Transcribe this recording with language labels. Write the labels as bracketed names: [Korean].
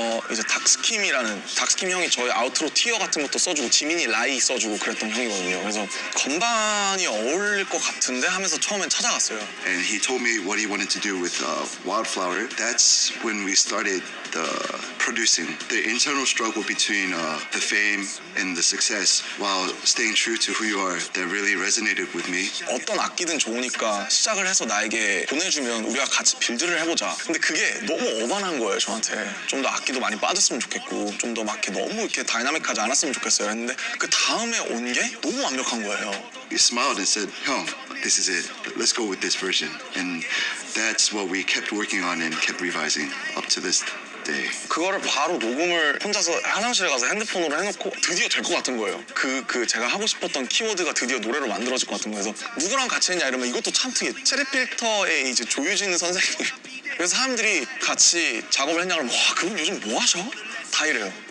[Korean] 이제 닥스킴 형이 저희 아우트로 티어 같은 것도 써주고 지민이 라이 써주고 그랬던 형이거든요. 그래서 건반이 어울릴 것 같은데 하면서 처음엔 찾아갔어요. [English] And he told me what he wanted to do with Wildflower. That's when we started producing. The internal struggle between the fame and the success while staying true to who you are, that really resonated with me. [Korean] 어떤 악기든 좋으니까 시작을 해서 나에게 보내주면 우리가 같이 빌드를 해보자. 근데 그게 너무 어반한 거예요, 저한테. 좀 더 악기도 많이 빠졌으면 좋겠고 좀 더 막 이렇게 너무 이렇게 다이나믹하지 않았으면 좋겠어요. 했는데 그 다음에 온 게 너무 완벽한 거예요. [English] He smiled and said, "Hyung, this is it. Let's go with this version." And that's what we kept working on and kept revising up to this day. [Korean] 그거를 바로 녹음을 혼자서 화장실에 가서 핸드폰으로 해놓고 드디어 될 것 같은 거예요. 그 제가 하고 싶었던 키워드가 드디어 노래로 만들어질 것 같은 거예요. 그래서 누구랑 같이 했냐 이러면 이것도 참 특이해. 체리필터의 이제 조유진 선생님. 그래서 사람들이 같이 작업을 했냐 그러면 와 그분 요즘 뭐 하셔? 다 이래요.